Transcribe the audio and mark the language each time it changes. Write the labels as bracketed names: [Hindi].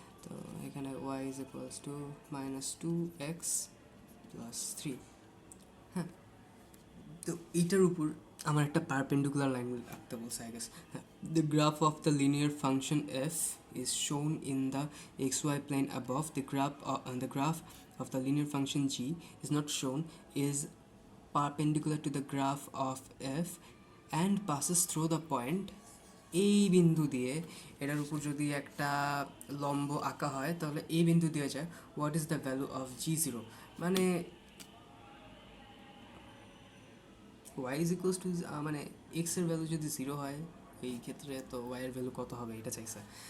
[English] তো এখানে y is equals to minus two x plus three. [Bangla] হ্যাঁ, তো এইটার উপর আমার একটা পারপেন্ডিকুলার লাইন আঁকতে বলছে আই গেস। [English] হ্যাঁ, the graph of the linear function f is shown in the xy plane above. The graph of the linear function g is not shown, is perpendicular to the graph of f and passes through the point. [Bangla] এই বিন্দু দিয়ে এটার উপর যদি একটা লম্ব আঁকা হয় তাহলে এই বিন্দু দিয়ে যায়। [English] what is the value of g zero, [Bangla] মানে ওয়াই ইজ ইকুয়ালস টু, মানে এক্সের ভ্যালু যদি জিরো হয় এই ক্ষেত্রে, তো ওয়াইয়ের ভ্যালু কত হবে এটা চাইছে।